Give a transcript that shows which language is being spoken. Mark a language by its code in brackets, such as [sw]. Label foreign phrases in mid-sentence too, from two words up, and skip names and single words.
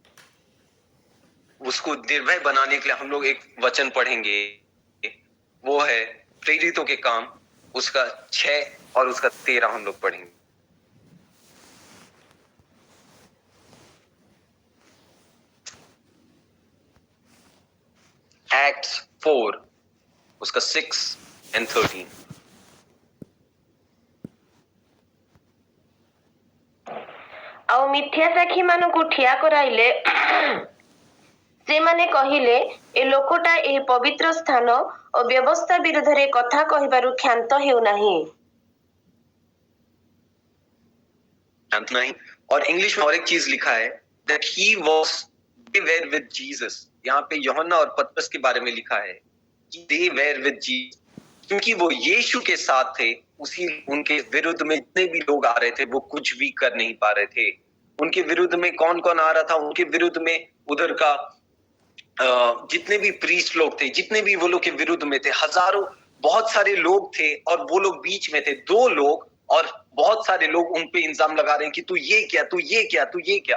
[hi] उसको निर्भय बनाने के लिए हम लोग एक वचन पढ़ेंगे, वो है प्रेरितों के काम उसका 6 और उसका 13 हम लोग पढ़ेंगे। Acts 4 उसका [en] 6 and 13। [or] ଆଉ ମିଥ୍ୟା ସାକ୍ଷୀ ମାନଙ୍କୁ ଠିଆ କରାଇଲେ ସେମାନେ କହିଲେ ଏ ଲୋକଟା ଏହି ପବିତ୍ର ସ୍ଥାନ ଓ ବ୍ୟବସ୍ଥା ବିରୁଦ୍ଧରେ କଥା କହିବାରୁ କ୍ଷାନ୍ତ ହେଉନାହିଁ। [hi] नहीं, और इंग्लिश में और एक चीज लिखा है [en] that he was they were with Jesus। [hi] यहाँ पे यूहन्ना और पतरस के बारे में लिखा है कि [en] they were with Jesus, [hi] क्योंकि वो यीशु के साथ थे। उसी उनके विरुद्ध में जितने भी लोग आ रहे थे वो कुछ भी कर नहीं पा रहे थे। उनके विरुद्ध में कौन कौन आ रहा था? उनके विरुद्ध में उधर का जितने भी प्रीस्ट लोग थे, जितने भी वो लोग के विरुद्ध में थे, हजारों बहुत सारे लोग थे, और वो लोग बीच में थे 2 लोग, और बहुत सारे लोग उन पे इल्जाम लगा रहे हैं कि तू ये क्या, तू ये क्या, तू ये क्या।